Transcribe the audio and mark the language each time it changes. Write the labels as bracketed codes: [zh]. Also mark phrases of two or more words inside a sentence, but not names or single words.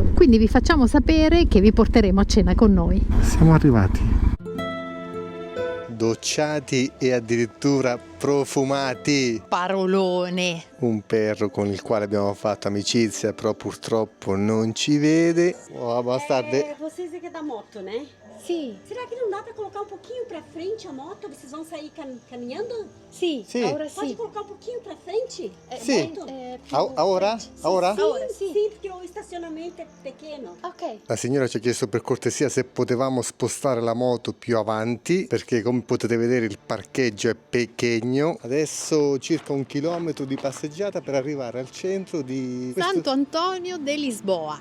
[it] Quindi vi facciamo sapere che vi porteremo a cena con noi. Siamo arrivati. Docciati e addirittura profumati. Parolone. Un perro con il quale abbiamo fatto amicizia, però purtroppo non ci vede. Oh, bastarde. [pt] Vocês é que da moto, né? [it] Sì, [pt] Será que não dá para colocar um pouquinho para frente a moto? Vocês vão sair caminhando? [it] sì, Sì. ora [pt] Pode [it] sì. [pt] colocar um pouquinho para frente? [it] Sì. [pt] Moto? [it] Ora? Ora? Ora, [pt] Sim, [it] sì. [pt] sim, porque o estacionamento è pequeno. [it] Ok. La signora ci ha chiesto per cortesia se potevamo spostare la moto più avanti, perché come potete vedere il parcheggio è pequeño. Adesso circa 1 chilometro di passeggiata per arrivare al centro di questo. Santo Antonio de Lisboa.